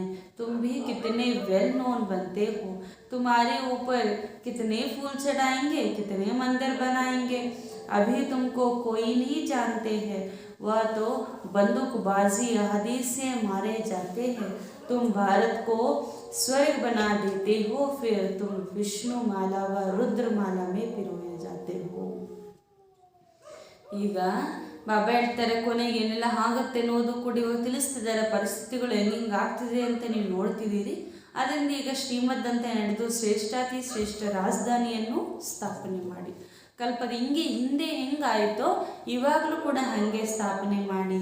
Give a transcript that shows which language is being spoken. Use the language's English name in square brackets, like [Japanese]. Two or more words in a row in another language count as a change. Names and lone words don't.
[Hindi] तुम भी कितने [English] well known [Hindi] बनते हो, तुम्हारे ऊपर कितने फूल चढ़ाएंगे, कितने मंदिर बनाएंगे। अभी तुमको कोई नहीं जानते हैं, वह तो बंदूकबाजी आदि से मारे जाते हैं। तुम भारत को स्वर्ग बना देते हो, फिर तुम विष्णु माला व रुद्र माला में पिरोए जाते हो। [Kannada] ಈಗ ಬಾಬಾ ಹೇಳ್ತಾರೆ, ಕೊನೆಗೆ ಏನೆಲ್ಲ ಆಗುತ್ತೆ ಅನ್ನೋದು ಕೂಡ ಇವಾಗ ತಿಳಿಸ್ತಿದ್ದಾರೆ. ಪರಿಸ್ಥಿತಿಗಳು ಹೆಂಗೆ ಆಗ್ತಿದೆ ಅಂತ ನೀವು ನೋಡ್ತಿದ್ದೀರಿ. ಅದರಿಂದ ಈಗ ಶ್ರೀಮದ್ ಅಂತ ನಡೆದು ಶ್ರೇಷ್ಠಾತಿ ಶ್ರೇಷ್ಠ ರಾಜಧಾನಿಯನ್ನು ಸ್ಥಾಪನೆ ಮಾಡಿ. ಕಲ್ಪದ ಹಿಂದೆ ಹೆಂಗಾಯಿತೋ ಇವಾಗಲೂ ಕೂಡ ಹಾಗೆ ಸ್ಥಾಪನೆ ಮಾಡಿ.